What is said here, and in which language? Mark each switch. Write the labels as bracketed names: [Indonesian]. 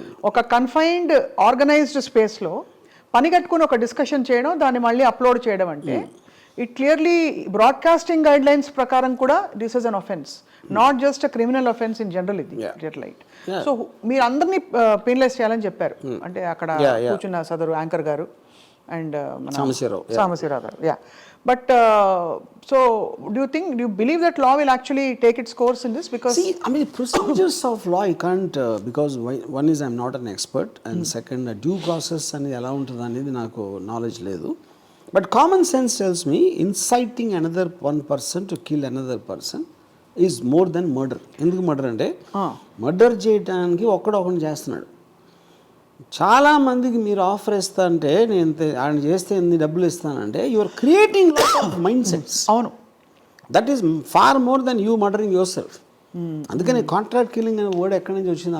[Telugu] ఒక confined organised స్పేస్లో పని కట్టుకుని ఒక డిస్కషన్ చేయడం, దాన్ని మళ్ళీ అప్లోడ్ చేయడం అంటే [English] it clearly broadcasting guidelines [Telugu] ప్రకారం కూడా [English] This is an offence, not just a criminal offence in general. [Telugu] ఇది రైట్. సో మీరు అందరినీ పెనలైజ్ చేయాలని చెప్పారు. అంటే అక్కడ కూర్చున్న సదరు యాంకర్ గారు and Samasiraw garu. [English] Yeah. But so do you believe that law will actually take its course in this? Because see, I mean, procedures of law you can't because one is I'm not an expert, and second due process [Telugu] ani ela untundi anedi naaku knowledge ledu. [English] But common sense tells me inciting another one person to kill another person is more than murder. [Telugu] Enduku murder ante murder cheyadaniki okkadu chestunnadu. చాలా మందికి మీరు offer ఇస్తా అంటే నేను ఆయన చేస్తే ఎన్ని డబ్బులు ఇస్తానంటే [English] You're creating lot of mindsets. [Telugu] అవును. [English] That is far more than you murdering yourself. [Telugu] అందుకని కాంట్రాక్ట్ కిల్లింగ్ అనే వర్డ్ ఎక్కడి నుంచి వచ్చింది?